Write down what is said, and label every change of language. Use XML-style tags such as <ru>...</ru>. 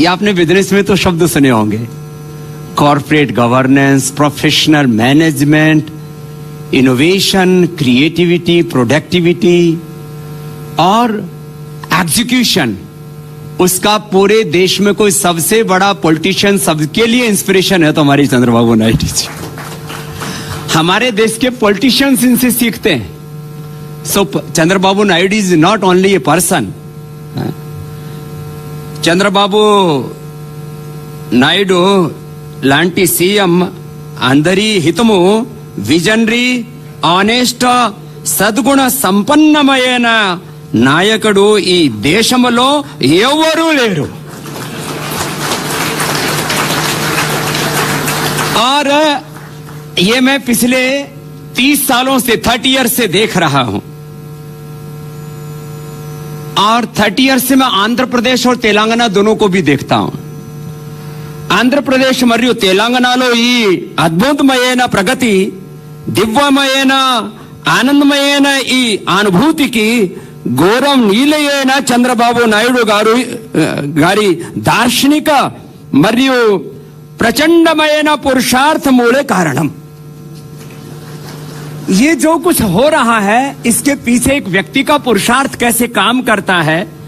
<hi>ये आपने बिजनेस में तो शब्द सुने होंगे, corporate governance, professional management, innovation, creativity, productivity और एग्जीक्यूशन। उसका पूरे देश में कोई सबसे बड़ा पॉलिटिशियन, सबके लिए इंस्पिरेशन है तो हमारी चंद्रबाबू नायडू जी। हमारे देश के पॉलिटिशियंस इनसे सीखते हैं।</hi> <en>So Chandrababu Naidu is not only a person.</en> <te>Chandrababu Naidu లాంటి సీఎం అందరి హితము, విజనరీ, ఆనెస్ట్, సద్గుణ సంపన్నమైన నాయకుడు ఈ దేశంలో ఎవరూ లేరు।</te> <hi>और ये मैं पिछले 30 सालों से, 30 ईयर से देख रहा हूं। और 30 ईयर से मैं आंध्र प्रदेश और तेलंगाना दोनों को भी देखता हूं।</hi> <te>ఆంధ్రప్రదేశ్ మరియు తెలంగాణలో ఈ అద్భుతమైన ప్రగతి, దివ్యమైన ఆనందమైన ఈ అనుభూతికి గౌరవం నీలైన చంద్రబాబు నాయుడు గారి దార్శనిక మరియు ప్రచండమైన పురుషార్థ మూలే కారణం।</te> <hi>ये जो कुछ हो रहा है, इसके पीछे एक व्यक्ति का पुरुषार्थ कैसे काम करता है।</hi>